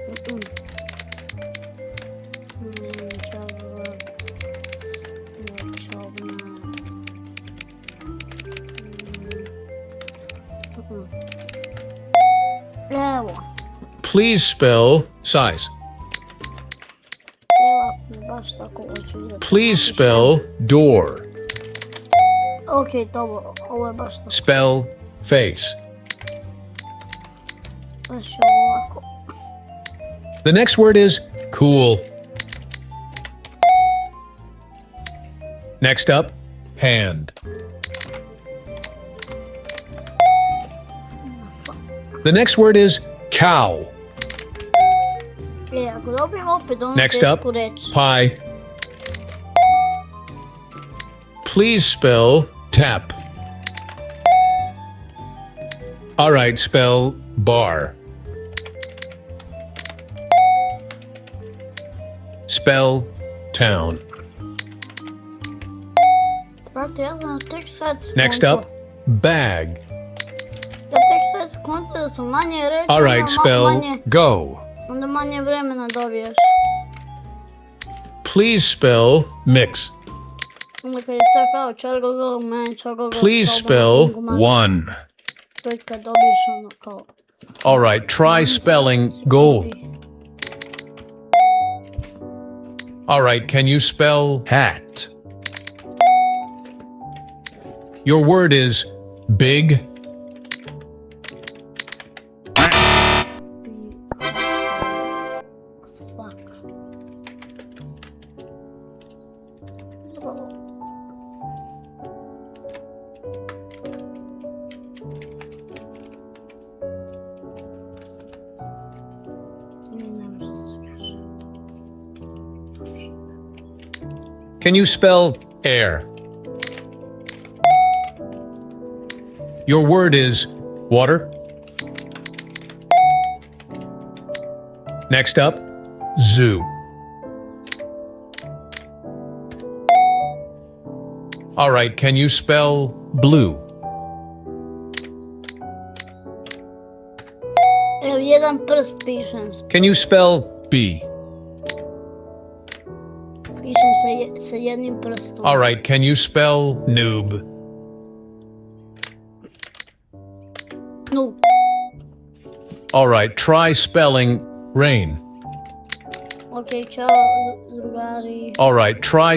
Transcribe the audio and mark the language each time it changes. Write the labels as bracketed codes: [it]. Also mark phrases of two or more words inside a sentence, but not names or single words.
[sr] Evo. [en] Please spell size. [sr] Evo, baš tako hoću uzeti. [en] Please spell door. [sr] Ok, dobro, ovo je baš tako. [en] Spell face. [sr] Baš je ovako. [en] The next word is cool. Next up, hand. The next word is cow. [sr] Ako dobijem opet ono [en] Next up, [sr] tešku reč. [en] pie. Please spell tap. All right, spell bar. Spell town. [sr] Brate, ja sam tek sad [en] Next up, bag. [sr] Ja tek sad skontio da su manje reči, [en] All right, spell go. [sr] onda manje vremena dobiješ. [en] Please spell mix. [sr] Onda kad je to kao čargogog, man, čargogog, [en] Please spell one. [sr] to je kad dobiješ ono kao... [en] All right, try spelling gold. All right, can you spell hat? Your word is big. Fuck. [sr] Ne može da se kaže. [en] Can you spell air? Your word is water. Next up, zoo. All right, can you spell blue? [sr] Evo, jedan prst pišem. [en] Can you spell B? [sr] Pišem sa jednim prstom. [en] All right, can you spell noob? No. All right, try spelling rain. [sr] Ok, čao, drugari. [en] All right, try